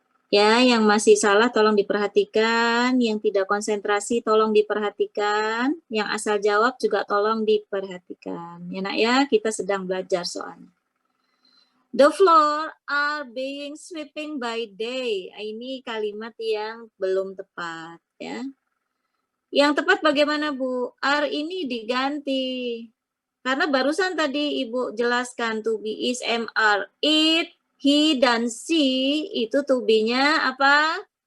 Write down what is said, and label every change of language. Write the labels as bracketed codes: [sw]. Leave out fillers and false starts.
[id] Ya, yang masih salah tolong diperhatikan, yang tidak konsentrasi tolong diperhatikan, yang asal jawab juga tolong diperhatikan. Ya, Nak ya, kita sedang belajar soalnya. [en] The floor are being sweeping by day. [id] Ini kalimat yang belum tepat, ya. Yang tepat bagaimana, Bu? Are ini diganti. Karena barusan tadi Ibu jelaskan to be is, am, are, it, he, dan she itu to be-nya apa?